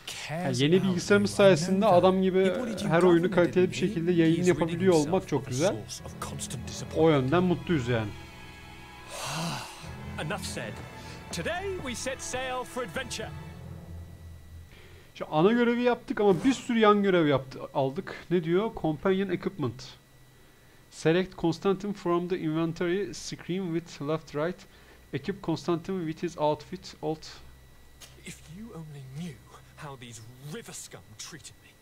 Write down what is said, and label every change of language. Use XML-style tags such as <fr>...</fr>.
<tr>Yani yeni bilgisayarımız sayesinde adam gibi her oyunu kaliteli bir şekilde yayın yapabiliyor olmak çok güzel. O yönden mutluyuz yani.</tr> <en>Enough said. Today we set sail for adventure.</en> <tr>Şu ana görevi yaptık ama bir sürü yan görev aldık. Ne diyor? Companion Equipment.</tr> <en>Select Constantine from the inventory. Scream with left right. Equip Constantine with his outfit. If you only knew how these river scum treated me.</en>